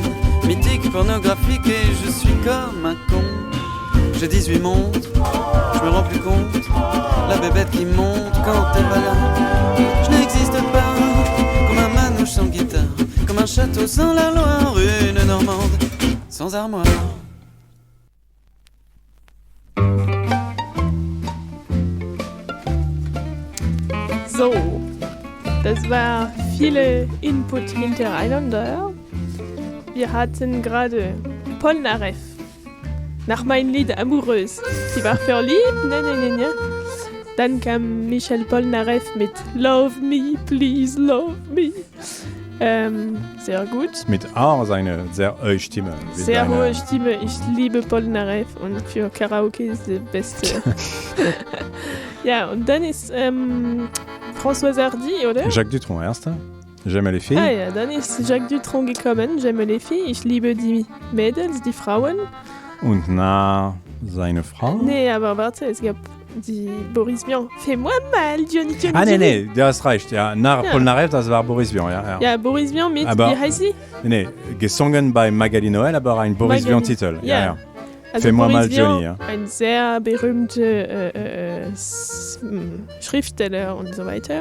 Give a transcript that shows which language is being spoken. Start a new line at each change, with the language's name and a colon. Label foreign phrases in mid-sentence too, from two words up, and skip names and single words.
French: Mythique, pornographique et je suis comme un con. J'ai 18 montres, je me rends plus compte. La bébête qui monte quand t'es pas là. Je n'existe pas, comme un manouche sans guitare, comme un château sans la Loire, une Normande sans armoire.
German: So, das war viele Input hintereinander. Wir hatten gerade Polnareff. Nach meinem Lied Amoureuse. Sie war verliebt, ne. Dann kam Michel Polnareff mit Love Me, Please Love Me. Sehr gut. Mit auch seine sehr hohe Stimme. Sehr hohe Stimme. Ich liebe Polnareff und für Karaoke ist die beste. Ja, und dann ist François Hardy, oder? Jacques Dutronc, erster.
French: J'aime les filles.
German: Ah ja, dann ist Jacques Dutronc gekommen.
French: J'aime les filles.
German: Ich liebe die Mädels, die Frauen. Und na, seine Frau? Nee, aber warte, es gab die Boris Vian.
French: Fais-moi mal, Johnny.
German: Ah, nee, du hast recht. Ja, nach Polnareff, das war Boris Vian. Ja, Boris Vian mit, aber, wie heißt sie? Nee, gesungen bei Magali Noël, aber ein Boris Vian-Titel. Ja. Also
French: Fais-moi
German: Boris
French: mal,
German: Vian, Johnny. Ja. Ein sehr berühmter Schriftsteller und so weiter.